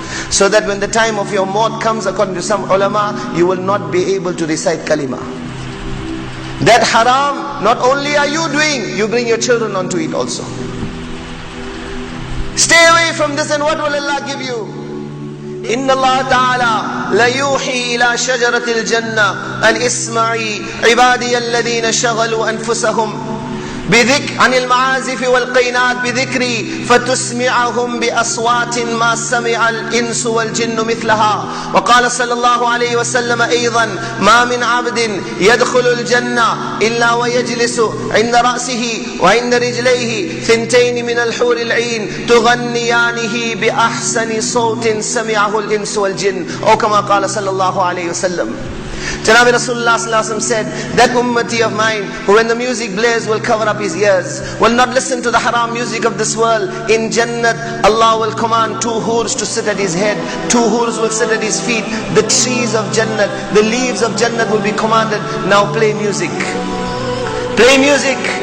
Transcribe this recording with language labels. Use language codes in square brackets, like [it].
[en] So that when the time of your maut comes, according to some ulama, you will not be able to recite kalima. That haram, not only are you doing, you bring your children onto it also. Stay away from this, and what will Allah give you? [ar] إن الله تعالى ليوحي إلى شجرة الجنة أن اسمعي عبادي الذين شغلوا أنفسهم عن المعازف والقينات بذكري فتسمعهم بأصوات ما سمع الإنس والجن مثلها. وقال صلى الله عليه وسلم أيضا ما من عبد يدخل الجنة إلا ويجلس عند رأسه وعند رجليه ثنتين من الحور العين تغنيانه بأحسن صوت سمعه الإنس والجن أو كما قال صلى الله عليه وسلم. [en] Janabi Rasulullah said, that ummati of mine, who when the music blares will cover up his ears, will not listen to the haram music of this world. In Jannat, Allah will command 2 hurs to sit at his head, 2 hurs will sit at his feet. The trees of Jannat, the leaves of Jannat will be commanded, now play music. Play music.